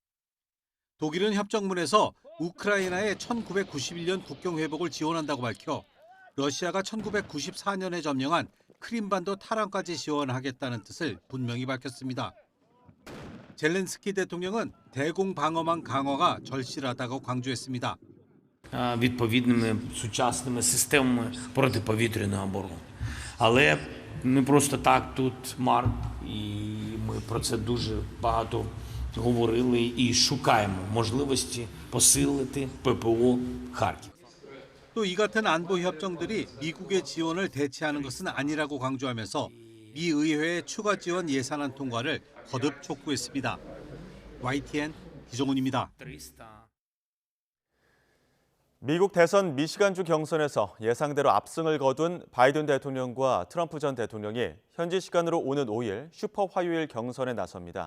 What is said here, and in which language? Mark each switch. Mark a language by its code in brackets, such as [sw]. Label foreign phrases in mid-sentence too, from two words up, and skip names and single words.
[ko] 독일은 협정문에서 우크라이나의 1991년 국경 회복을 지원한다고 밝혀 러시아가 1994년에 점령한 크림반도 탈환까지 지원하겠다는 뜻을 분명히 밝혔습니다. 젤렌스키 대통령은 대공 방어망 강화가 절실하다고 강조했습니다. [uk] відповідними сучасними системами протиповітряної оборони. Але не просто так тут Марк, і ми про це дуже багато говорили і шукаємо можливості посилити ППО Харків. [ko] 또 이 같은 안보 협정들이 미국의 지원을 대체하는 것은 아니라고 강조하면서 미 의회의 추가 지원 예산안 통과를 거듭 촉구했습니다. YTN 기정훈입니다. 미국 대선 미시간주 경선에서 예상대로 압승을 거둔 바이든 대통령과 트럼프 전 대통령이 현지 시간으로 오는 5일 슈퍼 화요일 경선에 나섭니다.